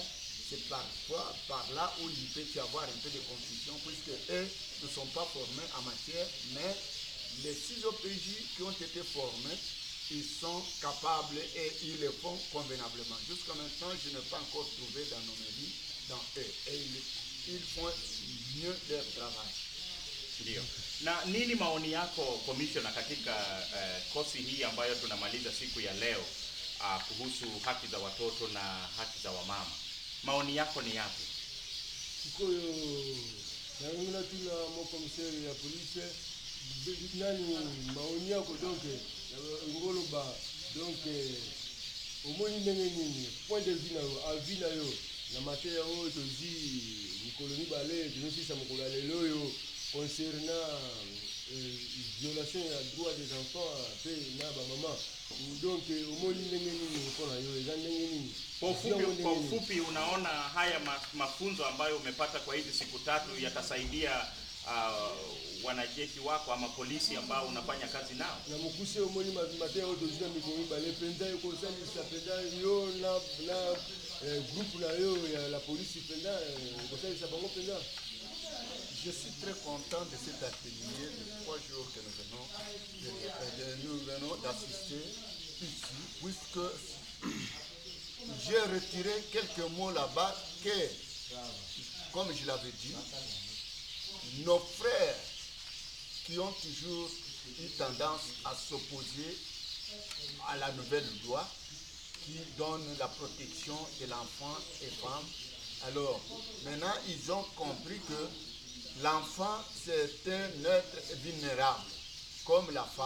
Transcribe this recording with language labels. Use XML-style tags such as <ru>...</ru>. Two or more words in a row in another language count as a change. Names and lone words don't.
<fr>C'est parfois par là où il peut y avoir un peu de confusion, puisque eux ne sont pas formés en matière, mais les 6 OPJ qui ont été formés, ils sont capables et ils le font convenablement. Jusqu'à maintenant, je n'ai pas encore trouvé d'anomalie dans eux. Et ils font mieux leur travail.</fr> <sw>Ndio. Na nini maoni yako commissioner katika kosi hii ambayo tunamaliza siku ya leo kuhusu haki za watoto na haki za wamama? Maoni yako ni yapi?</sw> <ln>Sikoyo na tuna mo commissaire ya police nani maoni yako donc ngoloba donc omoni ndenge nini</ln> <fr>point de vue</fr> <ln>na yo avis na yo na mateya oyo tozi mikolo mibale tonosisa mokolo ya lelo oyo</ln> <fr>concernant violation</fr> <ln>ya</ln> <fr>droit des enfants</fr> <ln>pe na bamama, donc omoni ndenge nini mpona yo eza ndenge nini?</ln> <sw>Kwa ufupi unaona haya mafunzo ambayo umepata kwa hizi siku 3 yatasaidia wanajeshi wako ama polisi ambao unafanya kazi nao?</sw> <ln>Na mukuse omoni mateya oyo tozina mikolo mibale penda ekosalisa penda yo na groupe na yo ya</ln> <fr>la police</fr> <ln>penda ekosalisa bango penda.</ln> <fr>Je suis très content de cet atelier de 3 jours que nous venons d'assister ici, puisque j'ai retiré quelques mots là-bas que, comme je l'avais dit, nos frères qui ont toujours eu tendance à s'opposer à la nouvelle loi qui donne la protection de l'enfant et femme, alors maintenant ils ont compris que l'enfant, c'est un être vulnérable, comme la femme.</fr>